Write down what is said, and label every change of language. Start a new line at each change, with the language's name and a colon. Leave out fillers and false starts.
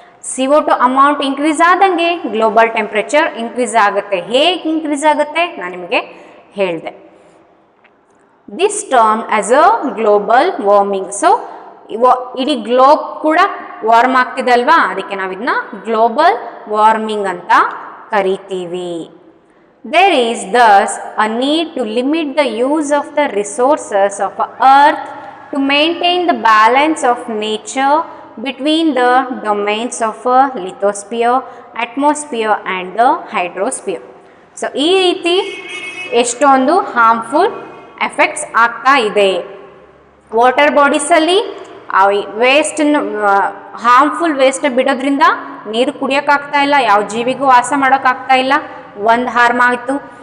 Kannada: CO2 amount increase ಆದಂಗೆ global temperature increase ಆಗುತ್ತೆ. ಹೇಗೆ ಇನ್ಕ್ರೀಸ್ ಆಗುತ್ತೆ ನಾನು ನಿಮಗೆ ಹೇಳಿದೆ.
English: This term as a global warming.
Kannada: So ಇಡೀ ಗ್ಲೋಬ್ ಕೂಡ ವಾರ್ಮ್ ಆಗ್ತಿದೆ ಅಲ್ವಾ, ಅದಕ್ಕೆ ನಾವು ಇದನ್ನ ಗ್ಲೋಬಲ್ ವಾರ್ಮಿಂಗ್ ಅಂತ ಕರಿತೀವಿ.
English: There is thus a need to limit the use of the resources of earth to maintain the balance of nature between the domains of lithosphere, atmosphere and the hydrosphere.
Kannada: So ಈ ರೀತಿ ಎಷ್ಟೊಂದು harmful effects ಆಗ್ತಾ ಇದೆ. Water ಬಾಡೀಸಲ್ಲಿ ವೇಸ್ಟನ್ನು harmful waste ಬಿಡೋದ್ರಿಂದ ನೀರು ಕುಡಿಯೋಕ್ಕಾಗ್ತಾ ಇಲ್ಲ, ಯಾವ ಜೀವಿಗೂ ವಾಸ ಮಾಡೋಕ್ಕಾಗ್ತಾ ಇಲ್ಲ, ಒಂದು ಹಾರ್ಮ್ ಆಯಿತು.